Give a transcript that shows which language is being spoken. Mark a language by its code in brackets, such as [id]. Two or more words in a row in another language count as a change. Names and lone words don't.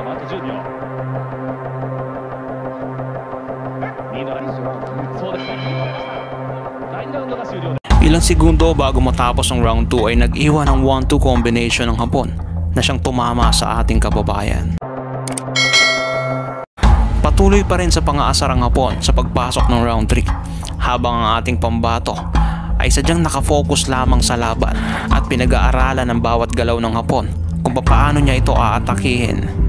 [ja] 10 秒。リードライン。そうですね。第2ラウンドが終了です。 [tl] Ilang segundo bago matapos ang round 2 ay nag-iwan ng 1-2 combination ng Hapon na siyang tumama sa ating kababayan. Patuloy pa rin sa pang-aasar ang Hapon sa pagpasok ng round 3 habang ang ating pambato ay sadyang nakafocus lamang sa laban at pinag-aaralan ng bawat galaw ng Hapon kung paano niya ito aatakihin.